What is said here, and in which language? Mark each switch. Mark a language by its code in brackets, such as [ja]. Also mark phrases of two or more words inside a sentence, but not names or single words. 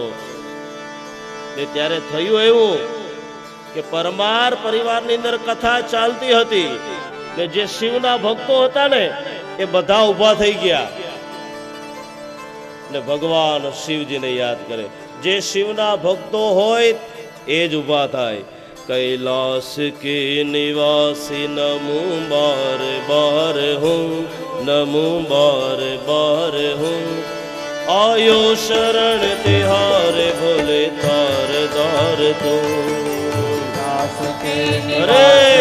[gu] ત્યારે થયું એવું કે પરમાર પરિવારની અંદર કથા ચાલતી હતી ને જે શિવના ભક્તો હતા ને એ બધા ઊભા થઈ ગયા ને ભગવાન શિવજીને યાદ કરે. જે શિવના ભક્તો હોય એ જ ઊભા થાય. [hi] कैलाश के निवासी नमो बार बार हूँ, नमो बार बार हूँ. आयो शरण तिहारे भोले तार दार तू. अरे